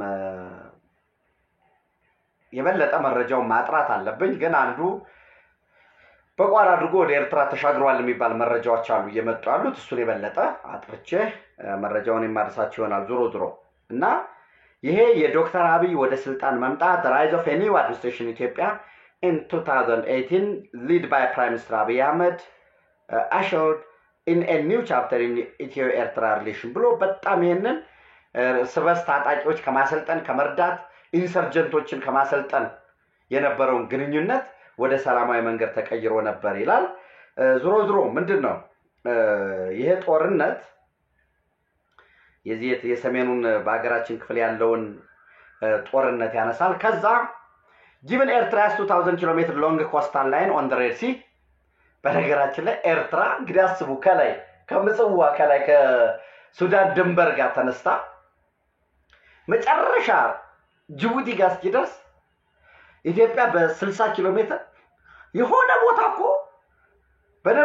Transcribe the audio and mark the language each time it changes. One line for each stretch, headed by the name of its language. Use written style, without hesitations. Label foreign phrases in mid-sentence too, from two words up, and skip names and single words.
Amharic: የበለጠ መረጃው ማጥራት አለብኝ ግን አንዱ በቋራ አድርጎ ወደ ኤርትራ ተሻግሯል የሚባል መረጃዎች አሉ እየመጡ ያሉት እሱን የበለጠ አጥርቼ መረጃውን የማድረሳችሁ ይሆናል ዞሮ እና ይሄ የዶክተር አብይ ወደ ስልጣን መምጣት ራይዝ
English: of any administration Ethiopia in 2018 led by Prime Minister Abiy Ahmed assured in a new chapter in Ethiopia-Eritrea relation
Amharic: ብሎ በጣም ይሄንን ስበስ ታጣቂዎች ከማሰልጠን ከመርዳት ኢንሰርጀንቶችን ከማሰልጠን የነበረውን ግንኙነት ወደ ሰላማዊ መንገድ ተቀይሮ ነበር ይላል ዞሮ ምንድነው ይሄ ጦርነት የሰሜኑን በአገራችን ክፍል ያለውን ጦርነት ያነሳል ከዛ
English: given Eritrea's 2000 km long coastal line on the Red Sea
Amharic: በነገራችን ላይ ኤርትራ እንግዲህ አስቡ ከላይ ከምጽዋ ከላይ ከሱዳን ድንበር ጋር ተነስታ መጨረሻ ጅቡቲ ጋር እስኪደርስ ኢትዮጵያ በ60 ኪሎ ሜትር የሆነ ቦታ እኮ በደንብ